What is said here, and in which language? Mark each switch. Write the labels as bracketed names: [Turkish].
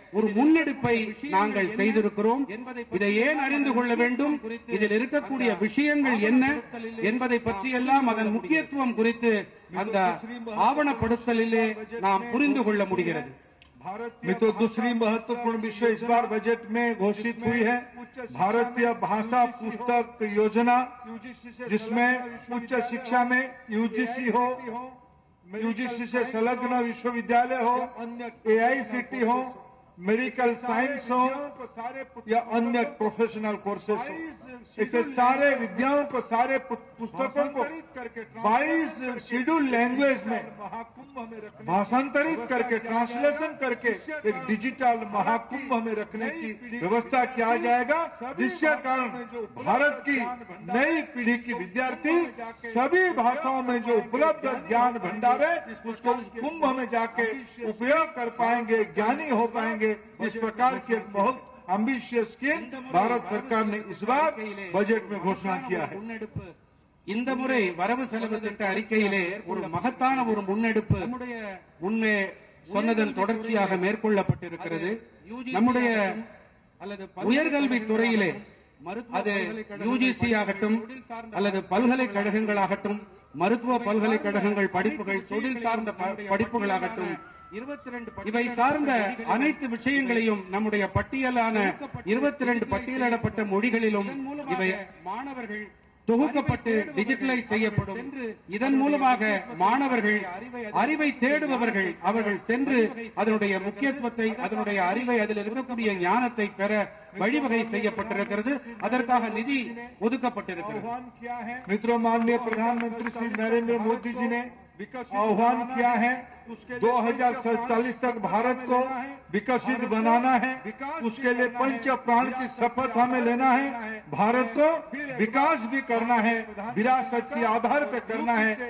[Tamil] ஒரு முன்னெடுப்பை நாங்கள் செய்திருக்கிறோம். இதை ஏன் அறிந்து கொள்ள வேண்டும், இதில் இருக்கக்கூடிய விஷயங்கள் என்ன என்பதை பற்றியெல்லாம் அதன் முக்கியத்துவம் குறித்து அந்த ஆவணப்படுத்தலிலே நாம் புரிந்து கொள்ள முடிகிறது. [Hindi] में तो दूसरी महत्वपूर्ण विषय इस बार बजट में घोषित हुई है भारतीय भाषा पुस्तक योजना, जिसमें उच्च शिक्षा में यूजीसी हो, यूजीसी से संलग्न विश्वविद्यालय हो, एआईसीटी हो, मेडिकल साइंस हो या अन्य प्रोफेशनल कोर्सेस हो, ऐसे सारे विद्याओं को, सारे पुस्तकों को 22 शेड्यूल लैंग्वेज में भाषांतरित करके, ट्रांसलेशन करके एक डिजिटल महाकुंभ में रखने की व्यवस्था किया जाएगा, जिसके कारण भारत की नई पीढ़ी की विद्यार्थी सभी भाषाओं में जो उपलब्ध ज्ञान भंडार है उसको उस कुंभ में जाके उपयोग कर पाएंगे, ज्ञानी हो पाएंगे। इस प्रकार की एक बहुत एम्बिशियस स्कीम भारत सरकार ने इस बार बजट में घोषणा किया है. [Tamil] இந்த முறை வரவு செலவு திட்ட அறிக்கையிலே ஒரு மகத்தான ஒரு முன்னெடுப்பு முன்னே சொன்னதன் தொடர்ச்சியாக மேற்கொள்ளப்பட்டிருக்கிறது. நம்முடைய உயர்கல்வி துறையிலே அது யுஜிசி ஆகட்டும் அல்லது பல்கலைக்கழகங்களாகட்டும், மருத்துவ பல்கலைக்கழகங்கள் படிப்புகள், தொழில் சார்ந்த படிப்புகளாகட்டும், இவை சார்ந்த அனைத்து விஷயங்களையும் நம்முடைய பட்டியலான 22 பட்டியலிடப்பட்ட மொழிகளிலும் இவை மாணவர்கள் தொகுக்கப்பட்டு டிஜிட்டலைஸ் செய்யப்படும். இதன் மூலமாக மாணவர்கள், அறிவை தேடுபவர்கள், அவர்கள் சென்று அதனுடைய முக்கியத்துவத்தை, அதனுடைய அறிவை, அதில் இருக்கக்கூடிய ஞானத்தை பெற வழிவகை செய்யப்பட்டிருக்கிறது. அதற்காக நிதி ஒதுக்கப்பட்டிருக்கிறது. [Hindi] मित्रों, माननीय प्रधानमंत्री श्री नरेंद्र मोदी जी ने आह्वान किया है 2047 तक भारत को विकसित बनाना है। उसके लिए पंच प्राण की शपथ हमें लेना है। भारत को विकास भी करना है, विरासत के आधार पर करना है।